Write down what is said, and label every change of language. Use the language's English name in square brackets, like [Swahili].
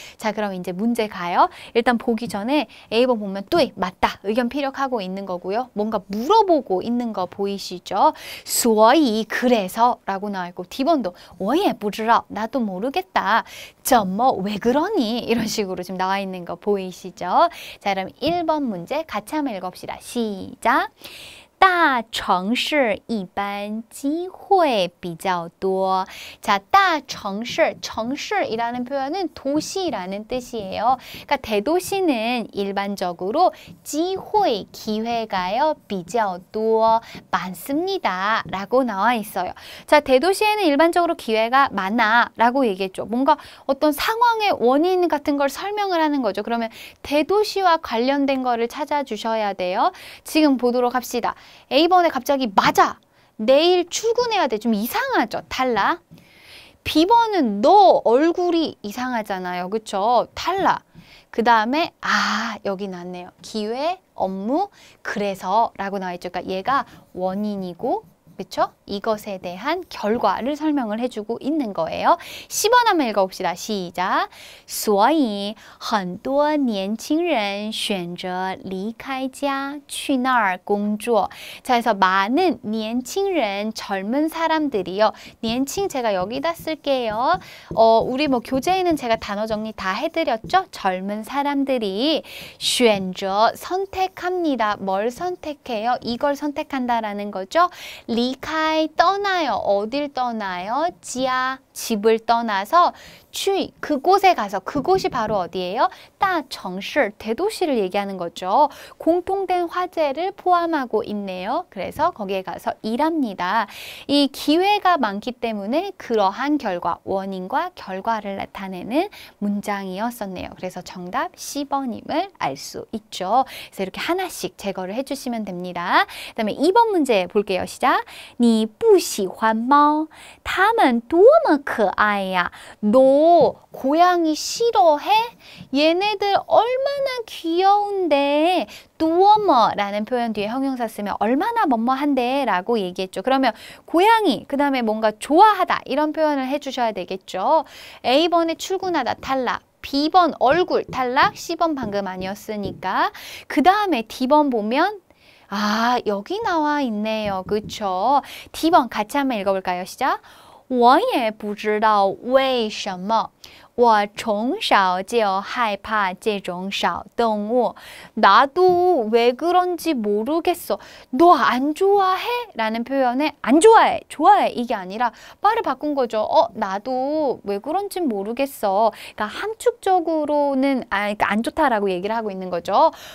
[Korean] 자, 그럼 이제 문제 가요. 일단 보기 전에 A번 보면 对, 맞다, 의견 피력하고 있는 거고요. 뭔가 물어보고 있는 거 보이시죠? 所以, 그래서 라고 나와 있고, D번도 [Chinese] 我也不知道, [Korean] 나도 모르겠다. 怎么, 왜 그러니? 이런 식으로 지금 나와 있는 거 보이시죠? 자, 그럼 1번 문제 같이 한번 읽어봅시다. 시작! [Chinese] 大城市一般机会比较多. [Korean] 자, 大城市, 城市이라는 표현은 도시라는 뜻이에요. 그러니까 대도시는 일반적으로 机会, 기회가요, 比较多, 많습니다. 라고 나와 있어요. 자, 대도시에는 일반적으로 기회가 많아 라고 얘기했죠. 뭔가 어떤 상황의 원인 같은 걸 설명을 하는 거죠. 그러면 대도시와 관련된 거를 찾아주셔야 돼요. 지금 보도록 합시다. A번에 갑자기 맞아, 내일 출근해야 돼. 좀 이상하죠? 탈락. B번은 너 얼굴이 이상하잖아요. 그쵸? 탈락. 그 다음에 여기 나왔네요. 기회, 업무, 그래서 라고 나와 있죠. 그러니까 얘가 원인이고, 그렇죠? 이것에 대한 결과를 설명을 해주고 있는 거예요. 10번 한번 읽어봅시다. 시작! [Chinese] 所以很多年轻人选择离开家去那儿工作. [Korean] 자, 그래서 많은 年轻人, 젊은 사람들이요. 年轻 제가 여기다 쓸게요. 우리 뭐 교재에는 제가 단어 정리 다 해드렸죠? 젊은 사람들이 选择, 선택합니다. 뭘 선택해요? 이걸 선택한다라는 거죠. 리카이, 떠나요. 어딜 떠나요? 지하, 집을 떠나서 去 그곳에 가서 그곳이 바로 어디예요? 大城市 대도시를 얘기하는 거죠. 공통된 화제를 포함하고 있네요. 그래서 거기에 가서 일합니다. 이 기회가 많기 때문에 그러한 결과, 원인과 결과를 나타내는 문장이었었네요. 그래서 정답 10번임을 알 수 있죠. 그래서 이렇게 하나씩 제거를 해주시면 됩니다. 그 다음에 2번 문제 볼게요. 시작. [Chinese] 你不喜欢猫它们多么可爱呀 [Korean] 너 고양이 싫어해? 얘네들 얼마나 귀여운데 多么 라는 표현 뒤에 형용사 쓰면 얼마나 뭐뭐한데 라고 얘기했죠. 그러면 고양이, 그 다음에 뭔가 좋아하다 이런 표현을 해주셔야 되겠죠. A번에 출근하다 탈락, B번 얼굴 탈락, C번 방금 아니었으니까. 그 다음에 D번 보면 아, 여기 나와 있네요. 그쵸? D번 같이 한번 읽어볼까요? 시작. [Chinese] 我也不知道为什么我从小就害怕这种小动物. [Korean] 나도 왜 그런지 모르겠어. 너 안 좋아해? 라는 표현에 안 좋아해, 좋아해 이게 아니라 말을 바꾼 거죠. 나도 왜 그런지 모르겠어. 그러니까 함축적으로는 그러니까 안 좋다라고 얘기를 하고 있는 거죠.